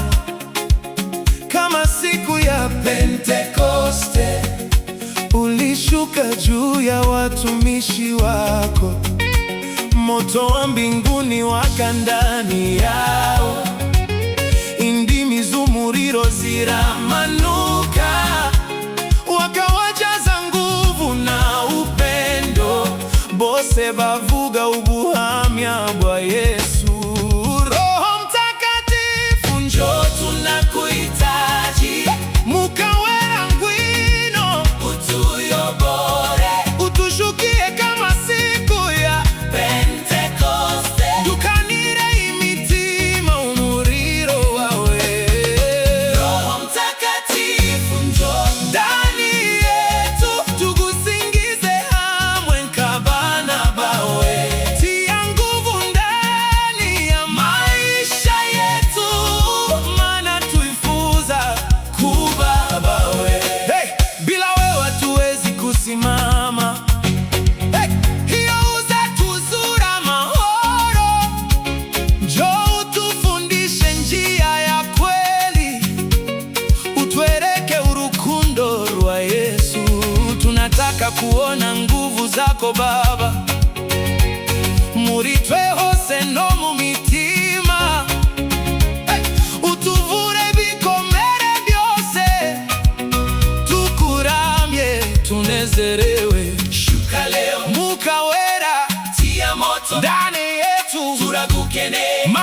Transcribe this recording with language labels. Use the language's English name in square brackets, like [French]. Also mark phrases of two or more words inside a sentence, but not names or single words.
[Swahili] kama siku ya Pentekoste ulishuka juu ya watumishi wako, moto wa mbinguni waka ndani yao, [Kinyarwanda] indimi z'umuriro ziramanuka, [Swahili] wakawajaza nguvu na upendo, [Kinyarwanda] bose bavuga ubuhamya bwa Yesu. [Swahili] Roho Mtakatifu njoo tunakuhitaji, [Kinyarwanda] Mukawera ngwino utuyobore, [Swahili] utushukie kama siku ya Pentekoste, [Kinyarwanda] dukanire imitima umuriro wawe. [Swahili] Roho Mtakatifu njoo ndani yetu, [Kinyarwanda] tugusingize hamwe nk'abana bawe, [Swahili] tia nguvu ndani ya maisha yetu, maana tuifuza kuba bawe. Hey! Bila wewe hatuwezi kusimama. Hey! [Kinyarwanda] Hiyo uzatuzura mahoro, [Swahili] njoo utufundishe njia ya kweli, [Kinyarwanda] utwereke urukundo rwa Yesu. [Swahili] Tunataka kuona nguvu zako Baba, [Kinyarwanda] muri twe hose no mu mitima. Hey! Utuvure bikomere byose, tukuramye tunezerewe. [Swahili] Shuka leo Mukawera, tia moto ndani yetu, turagukeneye.